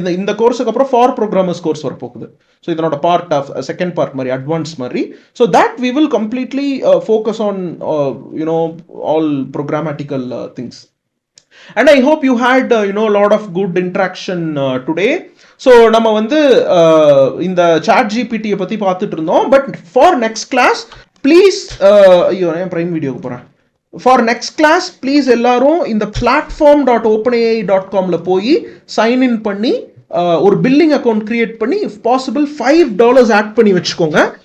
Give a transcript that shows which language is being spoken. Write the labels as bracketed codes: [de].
[ta] இந்த கோர்ஸுக்கு அப்புறம் for programmers course வரப்போகுது. ஸோ இதனோட பார்ட் ஆஃப் செகண்ட் பார்ட் மாதிரி அட்வான்ஸ் மாதிரி. [en] So that we will completely focus on you know all programmatical things. And I hope you had a lot of good interaction today. [ta] So நம்ம வந்து இந்த chat ஜிபிடியை பற்றி பார்த்துட்டு இருந்தோம். [en] but for next class please, [ta] ஐயோ நான் ப்ரைம் வீடியோக்கு போகிறேன். ஃபார் நெக்ஸ்ட் கிளாஸ் ப்ளீஸ் எல்லாரும் இந்த platform.openai.comல போய் சைன்இன் பண்ணி ஒரு பில்லிங் அக்கௌண்ட் கிரியேட் பண்ணி இஃப் பாசிபிள் $5 ஆட் பண்ணி வச்சுக்கோங்க.